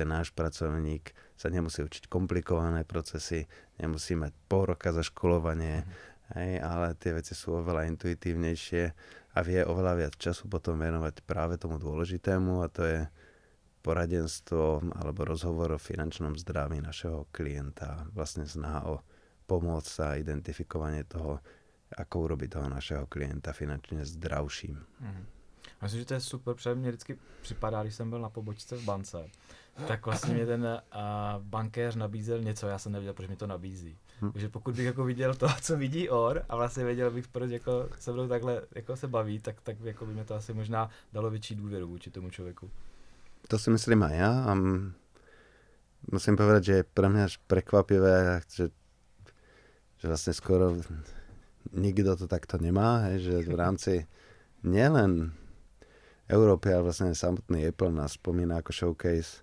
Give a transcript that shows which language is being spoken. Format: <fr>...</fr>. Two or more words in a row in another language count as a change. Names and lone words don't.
<sk>ten náš pracovník sa nemusí učiť komplikované procesy, nemusí mať pol roka za školovanie, ale tie veci sú oveľa intuitívnejšie a vie oveľa viac času potom venovať práve tomu dôležitému a to je poradenstvo alebo rozhovor o finančnom zdraví našeho klienta, vlastne snaha o pomoc a identifikovanie toho, ako urobiť toho našeho klienta finančně zdravším.</sk> <cs>Myslím, že to je super, protože mě vždycky připadá, když jsem byl na pobočce v bance, tak vlastně mě ten bankéř nabízel něco, já jsem nevěděl, proč mi to nabízí. Takže pokud bych jako viděl to, co vidí on a vlastně věděl bych, proč jako se mnou takhle jako se baví, tak jako by mě to asi možná dalo větší důvěru vůči tomu člověku.</cs> <sk>To si myslím aj ja a musím povedať, že je pre mňa až prekvapivé, že vlastne skoro nikto to takto nemá, že v rámci nielen Európy, ale vlastne samotný Apple nás spomína ako showcase.</sk>